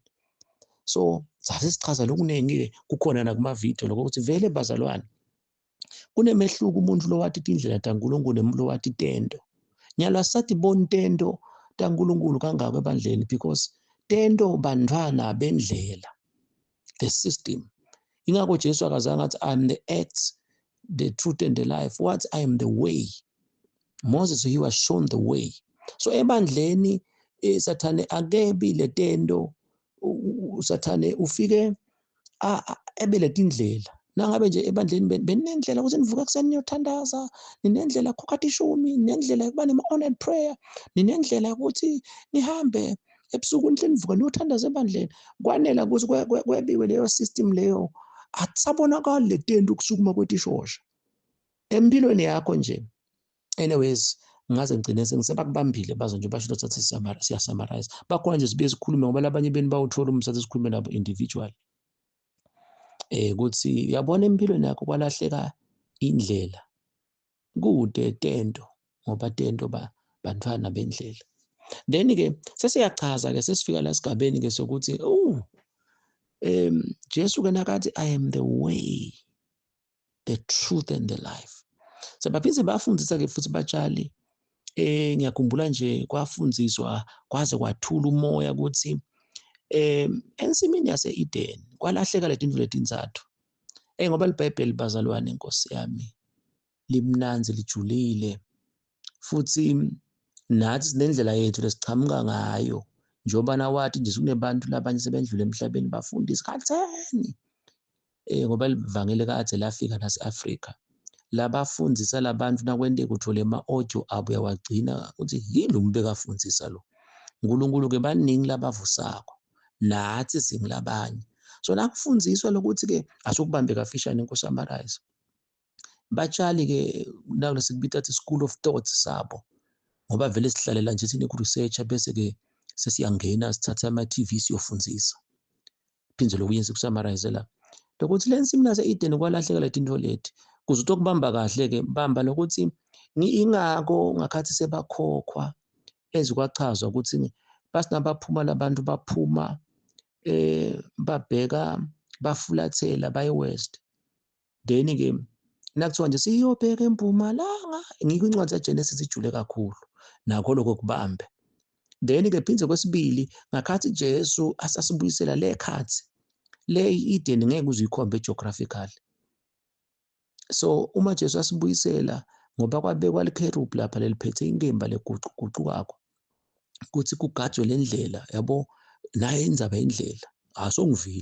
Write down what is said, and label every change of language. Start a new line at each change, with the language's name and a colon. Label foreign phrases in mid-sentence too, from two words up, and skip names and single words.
Swati: So sathi sichaza lokuningi-ke kukhona nakumavidiyo lokho ukuthi vele bazalwane kunemehluko umuntu lo wathi indlela taNkulunkulu nemuntu wathi tento. Nyalo asathi bona tento taNkulunkulu kangako ebandleni because tento bantwana bendlela,
English: the system.
Swati: Ingakho Jesu akazange athi
English: I am the act, the truth and the life. What? I am the way. Moses, he was shown the way.
Swati: So ebandleni Sathane akebi le tento, Sathane ufike ebelethe indlela. Nangabe nje ebandleni benendlela ukuthi nivuka ekuseni niyothandaza, ninendlela khokha ishumi, ninendlela yokuba
English: nema-honored prayer,
Swati: ninendlela ukuthi nihambe ebusuku nivuka niyothandaza ebandleni. Kwanela ukuthi kwebiwe leyo system leyo, akusabonakali le tento ukusukuma kwetishosha empilweni yakho nje. Anyways, ngaze ngigcine sengisebakubambile bazo nje basho ukuthi siya-summarize. Bakhona nje sibuye sikhulume ngoba labanye beni bawuthola umsathi sikhulume nabo individual. Ukuthi uyabona empilweni yakho kwalahleka indlela. Kude tento ngoba tento bantwana bendlela. Then-ke sesiyachaza-ke sesifika la sigabeni-ke sokuthi Jesu-ke nakathi
English: I am the way, the truth and the life.
Swati: Sabaphinde bafundisa-ke futhi batshali ngiyakhumbula nje kwafundziswa kwaze kwathula umoya ukuthi ensimini yase-Eden kwalahleka letinto letintsathu. Ngoba libhayibheli bazalwane Nkosi yami limnanzi lijulile futhi nathi sinendlela yethu lesichamuka ngayo njengoba nawathi nje kunebantu labanye sebendlule emhlabeni bafundisa khatheni ngoba livangeli kade lafika nase-Afrika labafundisa labantu nakwenteka uthole ama-audio abo uyawagcina ukuthi yini lo muntu bekafundzisa lo. uNkulunkulu-ke baningi labavusako nathi singilabanye. So nakufundziswa lokuthi-ke asukubambe kafishane nkusummarize. Batshali-ke naku sikubita athi
English: school of thoughts
Swati: sabo ngoba vele sihlalela nje thina ku-researcher bese-ke sesiyangena sithatha ama-TV siyofundzisa. Phindze lokunye sikusummarize la. Lokuthi le nsimini yase-Eden kwalahleka letinto leti. Kuze utokubamba kahle-ke bamba lokuthi ingako ngakhathi sebakhokhwa ezikwachazwa ukuthi basinabaphuma labantu baphuma babheka bafulathela baye west. Then-ke nakuthiwa nje siyobheka empumalanga, ngikho incwadi yaGenesis ijule kakhulu nakho lokho kubambe. Then-ke phindze kwesibili, ngakhathi Jesu asasibuyisela le khathi, le i-Eden ngeke uze uyikhombe geographically. So uma Jesu asibuyisela, ngoba kwabekwa likherubhi lapha leliphethe inkemba leguquguqukako, kuthi kugajwe le ndlela, yabo, naye indzaba yendlela, asongivile.